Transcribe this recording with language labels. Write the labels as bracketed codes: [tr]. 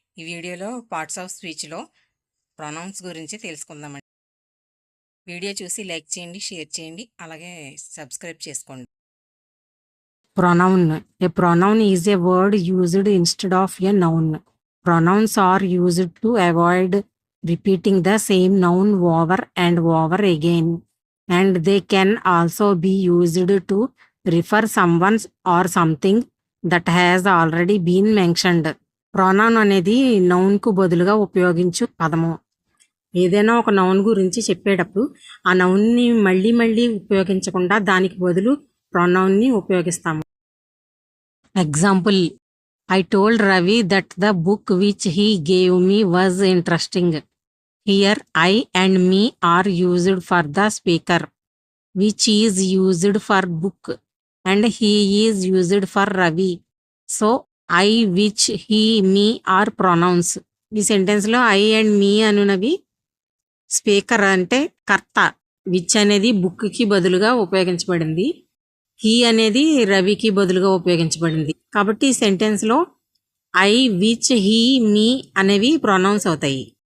[te] ఈ వీడియోలో parts of స్పీచ్‌లో pronounce గురించి తెలుసుకుందామండి. వీడియో చూసి లైక్ చేయండి, షేర్ చేయండి, అలాగే సబ్స్క్రైబ్ చేసుకోండి. [en] Pronoun. A pronoun is a word used instead of a noun. Pronouns are used to avoid repeating the same noun over and over again. And they can also be used to refer someone or something that has already been mentioned. [te] Pronoun అనేది నౌన్కు బదులుగా ఉపయోగించు పదము. ఏదైనా ఒక noun గురించి చెప్పేటప్పుడు ఆ నౌన్ని మళ్ళీ మళ్ళీ ఉపయోగించకుండా దానికి బదులు ప్రొనౌన్ని ఉపయోగిస్తాము. [en] Example: I told Ravi that the book which he gave me was interesting. Here, I and me are used for the speaker, which is used for book, and he is used for Ravi. So, I, which, he, me are pronouns. [te] ఈ సెంటెన్స్లో I and మీ అనునవి speaker అంటే కర్త, which అనేది బుక్కి బదులుగా ఉపయోగించబడింది, he అనేది రవికి బదులుగా ఉపయోగించబడింది. కాబట్టి ఈ సెంటెన్స్లో ఐ, విచ్, హీ, మీ అనేవి ప్రొనౌన్స్ అవుతాయి.